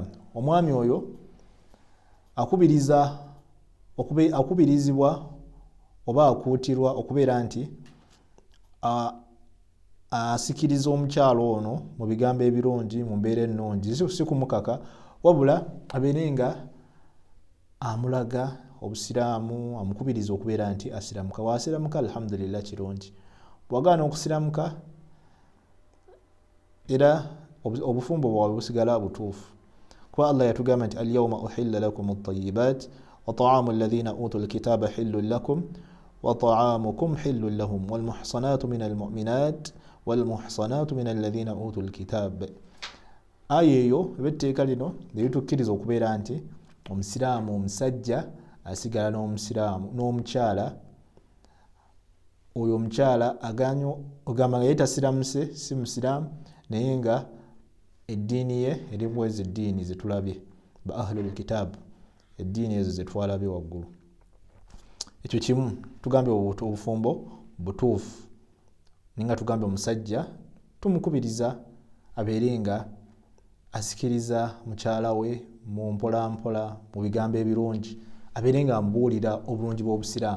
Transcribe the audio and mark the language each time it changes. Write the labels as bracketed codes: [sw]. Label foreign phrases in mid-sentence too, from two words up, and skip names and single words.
[lg] Omwami oyo akubirizibwa oba akuutirwa okubeera nti asikiriza omukyala ono mu bigambo ebirungi, mu mbeera ennungi, si kumukaka, wabula abeere nga amulaga obusiraamu, amukubiriza okubeera nti asiramuka. Wasiramuka alhamdulillah kirungi, bwagaana okusiramuka era obufumbo bwawe busigala butuufu, kuba Allah yatugamba nti [ar] اليوم أحل لكم الطيبات وطعام الذين أوتوا الكتاب حل لكم وطعامكم حل لهم والمحصنات من المؤمنات والمحصنات من الذين أوتوا الكتاب. [lg] Aya eyo ebetteeka lino litukkiriza okubeera nti omusiraamu omusajja asigala n'omukyala, oyo omukyala ogamba nga ye tasiramuse, si musiraamu, naye nga eddiini ye eri mwezi eddiini zetulabye ba [ar] أهل الكتاب, [lg] eddiini ezo zetwalabye waggulu. Ekyo kimu tugambye obufumbo butuufu, ninga tugambye omusajja tumukubiriza abeere nga asikiriza mukyala we mu mpolampola, mu bigambo ebirungi, abeere nga amubuulira obulungi bw'obusiraamu.